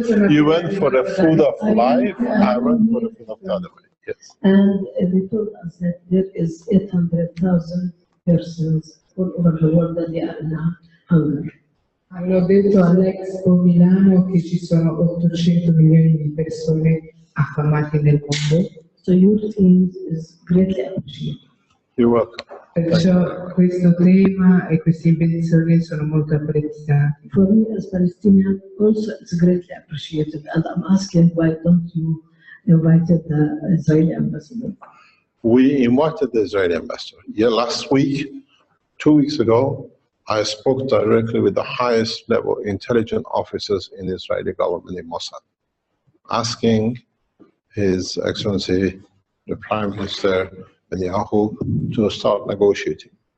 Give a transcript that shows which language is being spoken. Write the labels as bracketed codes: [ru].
[en] You went for the food of life, I went for the food of the other way. Yes. And they told us that there is 800,000 persons all over the world that they are in hunger. [it] Hanno detto all'Expo Milano che ci sono 800 milioni di persone affamate nel mondo. [en] So your team is greatly appreciated. You're welcome. [it] Perciò questo tema e queste invenzioni sono molto apprezzati. [en] For me as Palestinian, also it's greatly appreciated. And I'm asking, why don't you invited the Israeli ambassador? We invited the Israeli ambassador. Yeah, last week, 2 weeks ago, I spoke directly with the highest level intelligence officers in the Israeli government in Mossad, asking His Excellency, the Prime Minister Netanyahu, to start negotiating.